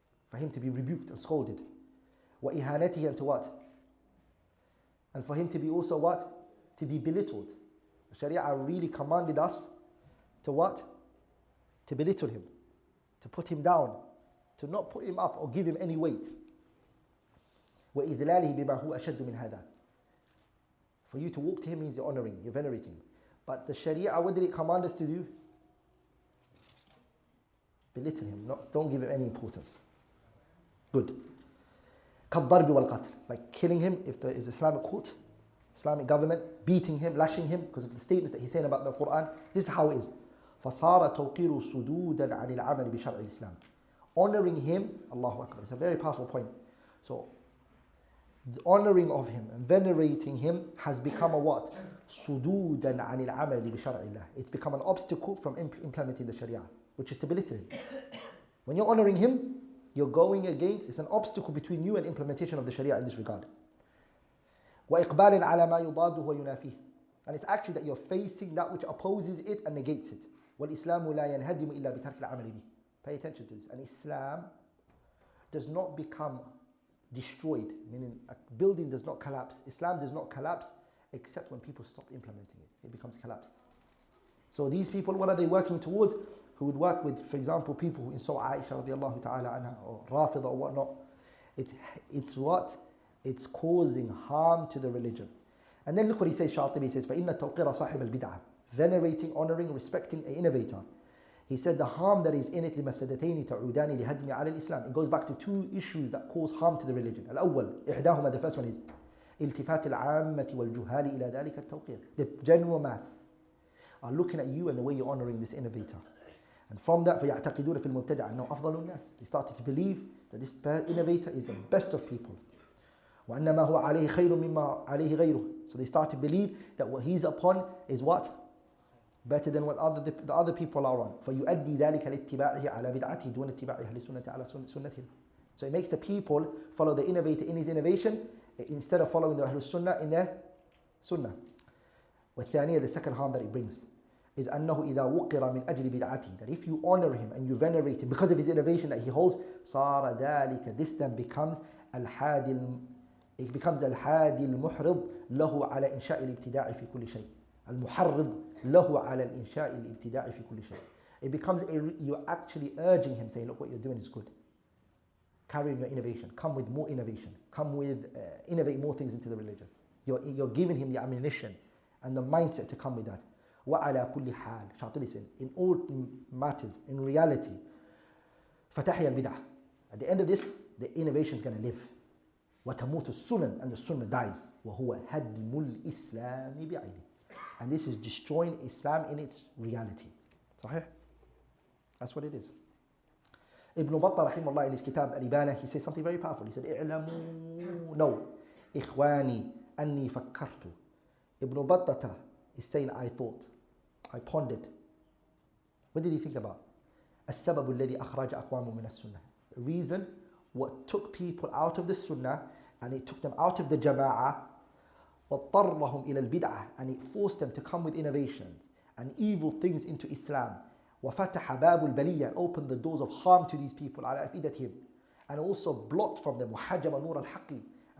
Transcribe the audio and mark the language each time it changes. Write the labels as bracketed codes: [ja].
[en] For him to be rebuked and scolded. [ar] وإهانته, [en] and to what? And for him to be also what? To be belittled. The Sharia really commanded us to what? To belittle him, to put him down, to not put him up or give him any weight. [ar] وإذلاله بما هو أشد من هذا. [en] For you to walk to him means you're honoring, you're venerating. But the Sharia, what did it command us to do? Belittle him, don't give him any importance. Good. [ar] كالضرب والقتل, [en] like killing him if there is Islamic court, Islamic government, beating him, lashing him because of the statements that he's saying about the Quran. This is how it is. [ar] فصار توقير صدودا عن العمل بشرع الإسلام. [en] Honoring him, Allahu Akbar, it's a very powerful point. So, the honoring of him and venerating him has become a what? [ar] صدودا عن العمل بشرع الله. [en] It's become an obstacle from implementing the Sharia, which is to belittle him. When you're honoring him, you're going against, it's an obstacle between you and implementation of the Sharia in this regard. [ar] وإقبال على ما يضاده وينافيه. [en] And it's actually that you're facing that which opposes it and negates it. [ar] وَالْإِسْلَامُ لَا يَنْهَدِمُ إِلَّا بِتَرْكِ الْعَمَلِ بِهِ. [en] Pay attention to this. And Islam does not become destroyed, meaning a building does not collapse. Islam does not collapse except when people stop implementing it. It becomes collapsed. So these people, what are they working towards? Who would work with, for example, people who insult Aisha radiallahu ta'ala anha, or Rafida or whatnot. It's what? It's causing harm to the religion. And then look what he says, Shatibi says, [ar] فَإِنَّ التَّوْقِيرَ صَاحِبَ الْبِدْعَةِ. [en] Venerating, honoring, respecting an innovator. He said the harm that is in it [ar] لِمَفْسَدَتَيْنِ تَعُودَانِ لِهَدْمِ عَلَى الْإِسلام. [en] It goes back to two issues that cause harm to the religion. [ar] الأول, إحداهما, [en] the first one is [ar] التفات العامة والجهال إلى ذلك التوقير. [en] The general mass are looking at you and the way you're honoring this innovator. And from that, [ar] فَيَعْتَقِدُونَ فِي الْمُبْتَدَعَ أَنَّهُ أَفْضَلُ النَّاسِ. [en] They started to believe that this innovator is the best of people. [ar] وَأَنَّ مَا هُوَ عَلَيْهِ خَيْرٌ مِمَّا عَلَيْهِ غَيْرُهُ. [en] So they start to believe that what he's upon is what? Better than what the other people are on. [ar] فَيُؤَدِّي ذَلِكَ لِاتِّبَاعِهِ عَلَى بِدْعَتِهِ دُونَ اتِّبَاعِ أَهْلِ السُنَّةِ عَلَى سُنَّتِهِمْ. [en] So it makes the people follow the innovator in his innovation instead of following the Ahlul Sunnah in their Sunnah. [ar] والثانية, [en] the second harm that it brings, is [ar] أنه إذا وقر من أجل بدعته. [en] That if you honor him and you venerate him because of his innovation that he holds, [ar] صار ذلك, [en] this then becomes [ar] الحادي المحرض له على إنشاء الابتداع في كل شيء. المحرض له على الإنشاء الابتداع في كل شيء. [en] It becomes you're actually urging him, saying, look, what you're doing is good. Carry on your innovation. Come with more innovation. Come with innovate more things into the religion. You're giving him the ammunition and the mindset to come with that. [ar] وعلى كل حال, [en] Shatibi said, in all matters, in reality, [ar] فتحيا البدع. [en] At the end of this, the innovation is going to live. [ar] وتموت السنن, [en] and the sunnah dies. [ar] وهو هدم الإسلام بعينه. [en] And this is destroying Islam in its reality. [ar] صحيح? [en] That's what it is. Ibn Battah rahimahullah in his kitab Al-Ibana, he says something very powerful. He said, [ar] اعلموا, [en] no, [ar] إخواني أني فكرت. [en] Ibn Battah is saying, I thought, I pondered. What did he think about? [ar] السبب الذي أخرج أقوام من السنة. [en] The reason what took people out of the sunnah and it took them out of the jama'ah, [ar] واضطرهم إلى البدعة, [en] and it forced them to come with innovations and evil things into Islam. [ar] وفتح باب البلية, [en] opened the doors of harm to these people [ar] على أفئدتهم, [en] and also blocked from them [ar] وحجم نور الحق,